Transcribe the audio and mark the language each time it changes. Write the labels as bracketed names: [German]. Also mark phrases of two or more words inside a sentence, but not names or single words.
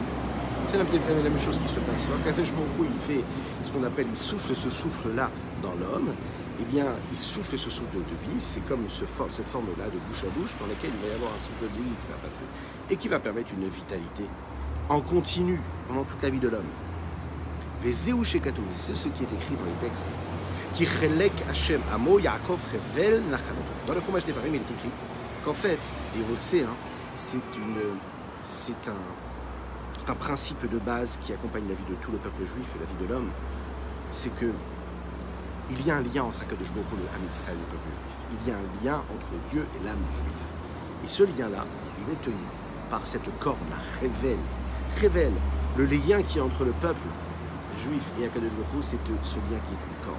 [French] C'est la même chose qui se passe. [Hebrew] קדוש ברוך הוא, [French] il fait ce qu'on appelle, il souffle ce souffle-là dans l'homme. Eh bien, il souffle ce souffle de vie. C'est comme cette forme-là de bouche à bouche dans laquelle il va y avoir un souffle de vie qui va passer et qui va permettre une vitalité en continu pendant toute la vie de l'homme. [Hebrew] וזהו שכתוב, [French] c'est ce qui est écrit dans les textes. [Hebrew] כי חלק השם עמו יעקב חבל נחלתו. [French] Dans le Chumash Devarim, il est écrit qu'en fait, et on le sait, hein, c'est un principe de base qui accompagne la vie de tout le peuple juif et la vie de l'homme, c'est que il y a un lien entre [Hebrew] הקדוש ברוך הוא [French] et [Hebrew] עם ישראל, [French] le peuple juif. Il y a un lien entre Dieu et l'âme du juif. Et ce lien-là, il est tenu par cette corne-là, révèle le lien qui est entre le peuple juif et Akadosh Baruch Hu, c'est ce lien qui est une corde.